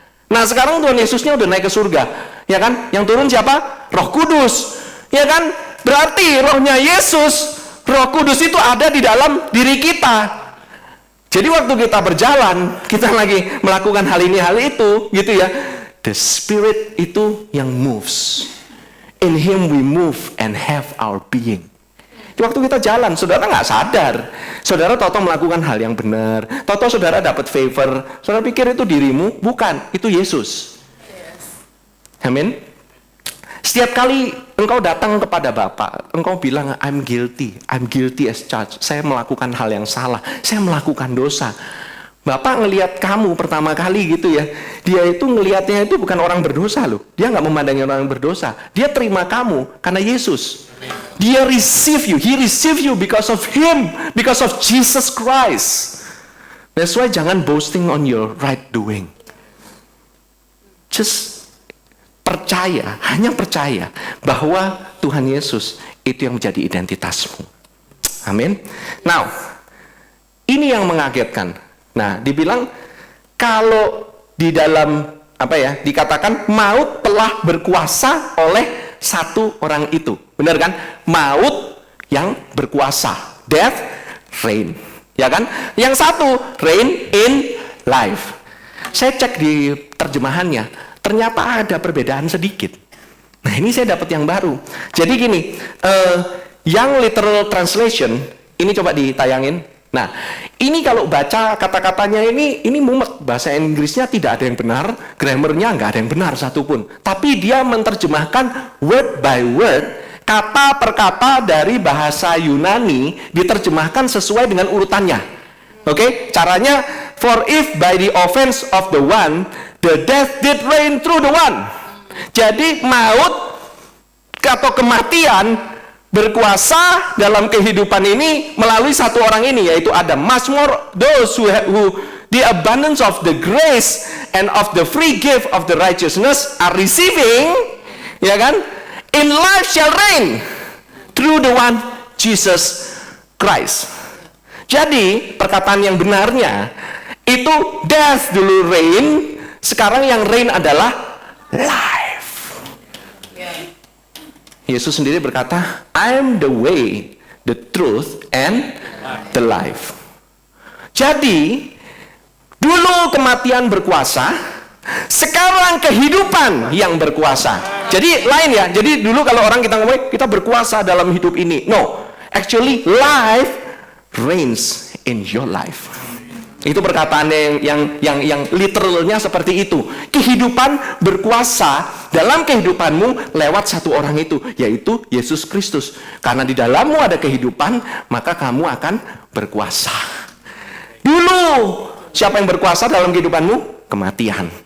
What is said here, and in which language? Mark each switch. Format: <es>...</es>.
<id>Nah, sekarang Tuhan Yesusnya udah naik ke surga, ya kan? Yang turun siapa? Roh Kudus, ya kan? Berarti rohnya Yesus, Roh Kudus itu ada di dalam diri kita. Jadi waktu kita berjalan, kita lagi melakukan hal ini, hal itu, gitu ya.</id> <en>The Spirit</en> <id>itu yang</id> <en>moves. In Him we move and have our being.</en> <id>Waktu kita jalan, saudara nggak sadar. Saudara tahu melakukan hal yang benar. Tahu saudara dapat favor. Saudara pikir itu dirimu? Bukan, itu Yesus. Amin. Setiap kali engkau datang kepada Bapa, engkau bilang,</id> <en>I'm guilty as charged.</en> <id>Saya melakukan hal yang salah. Saya melakukan dosa. Bapak ngelihat kamu pertama kali gitu ya, dia itu ngelihatnya itu bukan orang berdosa loh. Dia nggak memandangi orang berdosa. Dia terima kamu karena Yesus.</id> <en>Dia receive you. He receive you because of Him, because of Jesus Christ. That's why</en> <id>jangan</id> <en>boasting on your right doing.</en> <id>Just percaya, hanya percaya bahwa Tuhan Yesus itu yang menjadi identitasmu. Amin. Now, ini yang mengagetkan. Nah, dibilang kalau di dalam dikatakan maut telah berkuasa oleh satu orang itu. Benar kan? Maut yang berkuasa.</id> <en>Death reign.</en> <id>Ya kan? Yang satu</id> <en>reign in life.</en> <id>Saya cek di terjemahannya, ternyata ada perbedaan sedikit. Nah, ini saya dapat yang baru. Jadi gini, yang literal translation ini coba ditayangin. Nah, ini kalau baca kata-katanya ini mumet. Bahasa Inggrisnya tidak ada yang benar, grammarnya nggak ada yang benar satupun. Tapi dia menerjemahkan</id> <en>word by word,</en> <id>kata per kata dari bahasa Yunani diterjemahkan sesuai dengan urutannya. Oke, caranya,</id> <en>for if by the offense of the one, the death did reign through the one.</en> <id>Jadi maut atau kematian berkuasa dalam kehidupan ini melalui satu orang ini, yaitu Adam.</id> <en>Much more those who the abundance of the grace and of the free gift of the righteousness are receiving, ya kan? In life shall reign through the one Jesus Christ.</en> <id>Jadi perkataan yang benarnya itu death dulu reign, sekarang yang reign adalah life. Yesus sendiri berkata,</id> <en>I am the way, the truth, and the life.</en> <id>Jadi, dulu kematian berkuasa, sekarang kehidupan yang berkuasa. Jadi lain ya, jadi dulu kalau orang kita ngomong, kita berkuasa dalam hidup ini.</id> <en>No, actually life reigns in your life.</en> <id>Itu perkataan yang literalnya seperti itu. Kehidupan berkuasa dalam kehidupanmu lewat satu orang itu, yaitu Yesus Kristus. Karena di dalammu ada kehidupan, maka kamu akan berkuasa. Dulu, siapa yang berkuasa dalam kehidupanmu? Kematian.</id>